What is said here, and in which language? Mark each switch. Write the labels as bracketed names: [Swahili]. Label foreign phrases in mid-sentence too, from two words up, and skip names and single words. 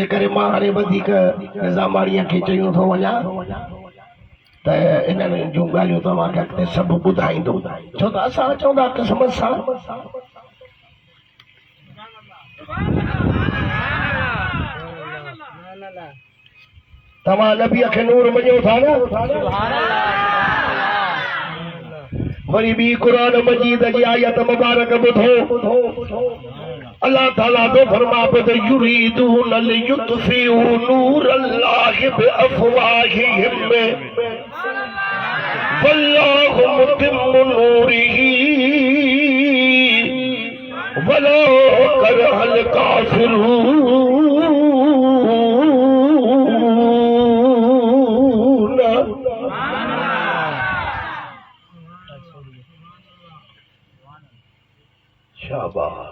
[Sindhi] करे मां हाणे वधीक निज़ामाणीअ खे चयूं थो वञा त इन्हनि जूं ॻाल्हियूं तव्हांखे अॻिते सभु ॿुधाईंदो छो त असां चवंदा क़िस्मत सां तव्हां नबीअ खे नूर मञो था न वरी ॿी क़ुरान मजीद जी आयत मुबारक ॿुधो अल्लाह ताला तो फरमा बद [Arabic] يريدون ليطفئوا نور الله بأفواههم والله متم نوره ولو كره الكافرون शाबाश